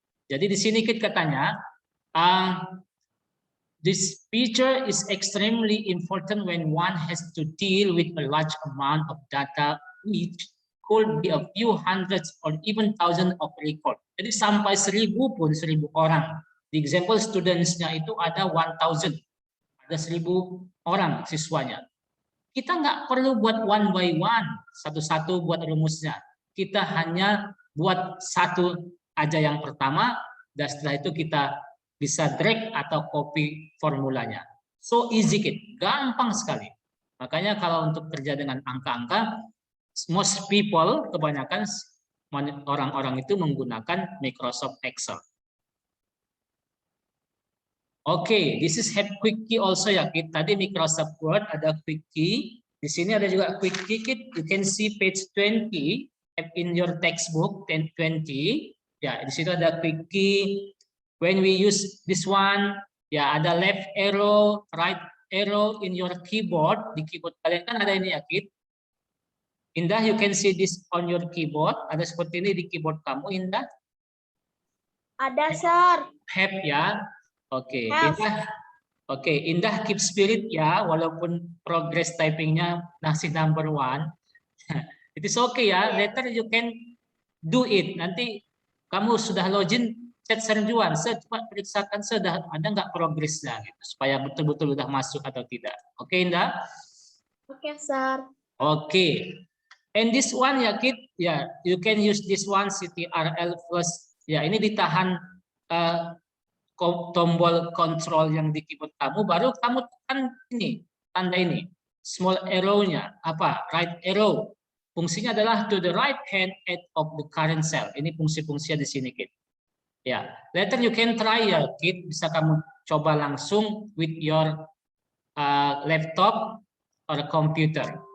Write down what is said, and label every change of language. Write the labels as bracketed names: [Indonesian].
[Indonesian] Jadi di sini katanya, [English] this feature is extremely important when one has to deal with a large amount of data, which could be a few hundreds or even thousands of record. [Indonesian] Jadi sampai 1000 pun 1000 orang. Di example students-nya itu ada 1000, ada 1000 orang siswanya. kita nggak perlu buat [English] one by one, [Indonesian] satu-satu buat rumusnya. Kita hanya buat satu aja yang pertama, dan setelah itu kita bisa drag atau copy formulanya. [English] So easy kid, [Indonesian] gampang sekali. Makanya kalau untuk kerja dengan angka-angka, [English] most people, [Indonesian] kebanyakan orang-orang itu menggunakan Microsoft Excel. [English] Oke, this is have quick key also ya kid. [Indonesian] Tadi Microsoft Word ada quick key. Di sini ada juga quick key kid. [English] You can see page 20 in your textbook 1020. [Indonesian] Ya, di situ ada [English] quick key. When we use this one, ya ada left arrow, right arrow in your keyboard. [Indonesian] Di keyboard kalian kan ada ini ya kid. [English] Indah, you can see this on your keyboard. [Indonesian] Ada seperti ini di keyboard kamu, Indah. Ada, Sir. [English] Have ya. Oke, Have. Indah. Oke, Indah keep spirit ya, [Indonesian] walaupun progress typingnya masih [English] number 1. It is okay ya. Later you can do it. [Indonesian] Nanti kamu sudah login, chat Serjuan, saya coba periksakan sudah ada nggak progresnya gitu, supaya betul-betul udah masuk atau tidak. Oke, Indah. Oke, Sir. [English] Oke. And this one ya kid, ya you can use this one CTRL plus. [Indonesian] Ya ini ditahan tombol kontrol yang di keyboard kamu, baru kamu tekan ini tanda ini small arrow-nya apa right arrow. Fungsinya adalah [English] to the right hand edge of the current cell. [Indonesian] Ini fungsi-fungsinya di sini kid. [English] Ya, later you can try ya kid, [Indonesian] bisa kamu coba langsung [English] with your laptop or computer.